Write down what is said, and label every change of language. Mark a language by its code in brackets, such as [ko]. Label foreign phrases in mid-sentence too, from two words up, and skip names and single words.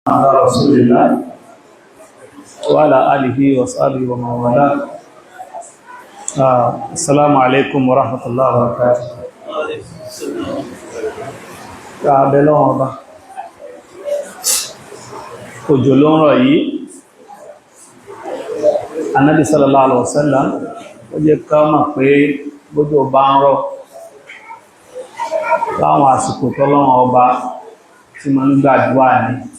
[ar] على رسول الله وعلى آله وصحبه ومن والاه. السلام عليكم ورحمة الله وبركاته. [yo] Àbẹ̀lọ́ ọba òjò ló ń rọ̀ yìí. Ànábì [ar] صلى الله عليه وسلم [yo] ó jẹ́ ká mọ̀ pé bójò bá ń rọ̀ láwọn àsìkò tọ́lọ́run ọba tí ma ń gbàdúrà ní